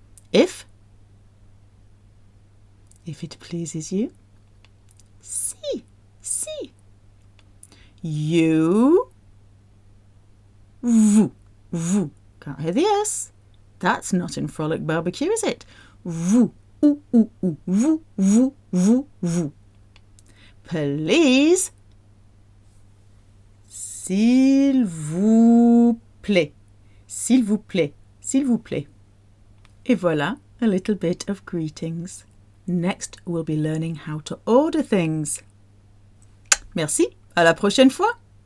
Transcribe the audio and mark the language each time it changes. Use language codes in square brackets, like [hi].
[en] If it pleases you, si, si. You, vous, vous. Can't hear the S. That's not in Frolic Barbecue, is it? [fr] vous, ou, vous. [en] Please, [fr] s'il vous plaît, s'il vous plaît, s'il vous plaît. Et voilà, [en] a little bit of greetings. Next, we'll be learning how to order things. [fr] Merci, à la prochaine fois.